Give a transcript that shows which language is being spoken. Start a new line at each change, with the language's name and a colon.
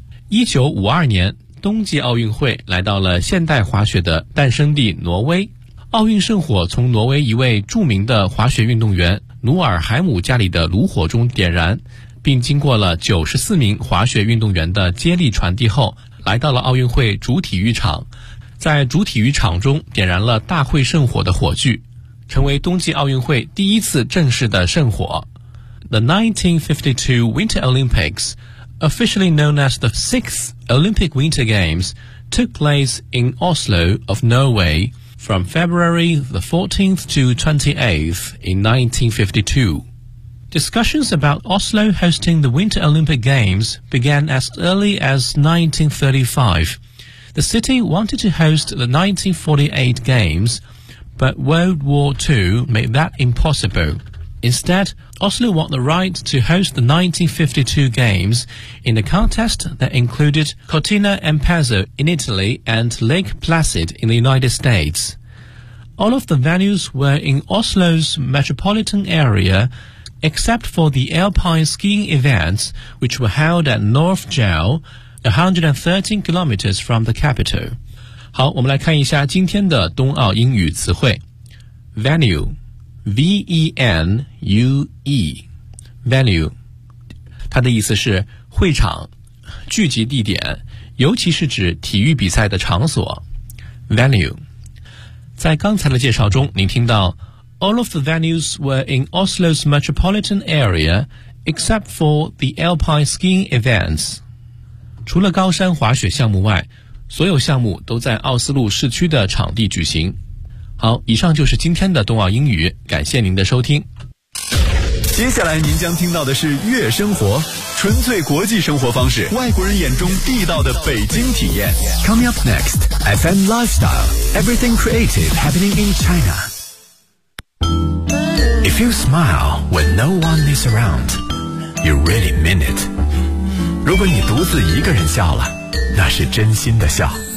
Chinese: 1952年冬季奥运会来到了现代滑雪的诞生地挪威，奥运圣火从挪威一位著名的滑雪运动员努尔海姆家里的炉火中点燃，并经过了94名滑雪运动员的接力传递后，来到了奥运会主体育场，在主体育场中点燃了大会圣火的火炬，成为冬季奥运会第一次正式的圣火。
English: The 1952 Winter Olympics, officially known as the 6th Olympic Winter Games, took place in Oslo of Norway from February the 14th to 28th in 1952. Discussions about Oslo hosting the Winter Olympic Games began as early as 1935. The city wanted to host the 1948 Games, but World War II made that impossible. Instead, Oslo won the right to host the 1952 Games in a contest that included Cortina d'Ampezzo in Italy and Lake Placid in the United States. All of the venues were in Oslo's metropolitan area,except for the alpine skiing events, which were held at Norgjell, 113 kilometers from the capital.
Chinese: 好，我们来看一下今天的冬奥英语词汇。 Venue, V-E-N-U-E, venue, 它的意思是会场、聚集地点，尤其是指体育比赛的场所。
English: Venue,
Chinese: 在刚才的介绍中，您听到
English: All of the venues were in Oslo's metropolitan area, except for the alpine skiing events.
Chinese: 除了高山滑雪项目外，所有项目都在奥斯陆市区的场地举行。好，以上就是今天的冬奥英语，感谢您的收听。接下来您将听到的是悦生活，纯粹国际生活方式，外国人眼中地道的北京体验。
English: Coming up next, FM Lifestyle, everything creative happening in China. If you smile when no one is around, you really mean it.
Chinese: 如果你独自一个人笑了，那是真心的笑。